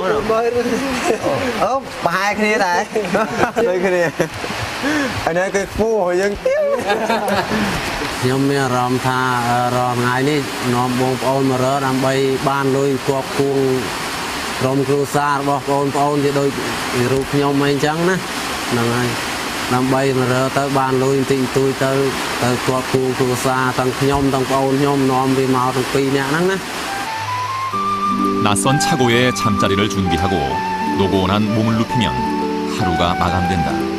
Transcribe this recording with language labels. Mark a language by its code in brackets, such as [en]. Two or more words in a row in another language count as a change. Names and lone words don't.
[km] កាលនោះអូប្រហែលគ្នាដែរដូចគ្នាអានេះគឺខ្ពស់យើងទៀតខ្ញុំមានអារម្មណ៍ថារាល់ថ្ងៃនេះនាំបងប្អូនមករកដើម្បីបានលុយគប់គួងក្រុមគ្រួសាររបស់បងប្អូនជាដូចរូបខ្ញុំអីចឹងណាហ្នឹងហើយដើម្បីមករកទៅបានលុយបន្តិចបន្តួចទៅគប់គួងគ្រួសារទាំងខ្ញុំទាំងប្អូនខ្ញុំនាំវាមកទាំងពីរនាក់ហ្នឹងណា [ko] 낯선 차고에 잠자리를 준비하고 노곤한 몸을 눕히면 하루가 마감된다.